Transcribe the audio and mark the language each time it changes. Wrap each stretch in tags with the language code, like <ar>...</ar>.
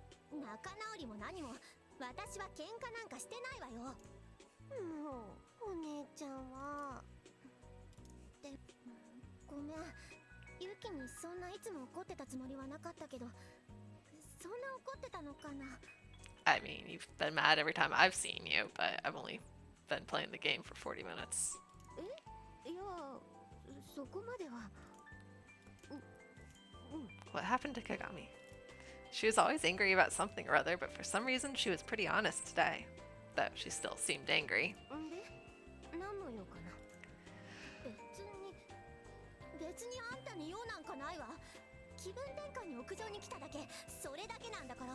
<ja>仲直りも何も、私は喧嘩なんかしてないわよ。もうお姉ちゃんは。でごめん。ユキにそんないつも怒ってたつもりはなかったけど、そんな怒ってたのかな。</ja> <en>I mean, you've been mad every time I've seen you, but I've only been playing the game for 40 minutes.</en> <ja>いや、そこまでは。</ja> <en>What happened to Kagami? She was always angry about something or other, but for some reason she was pretty honest today. Though she still seemed angry.</en> <ja>で、何の用かな。別にあんたに用なんかないわ。気分転換に屋上に来ただけ、それだけなんだから。</ja>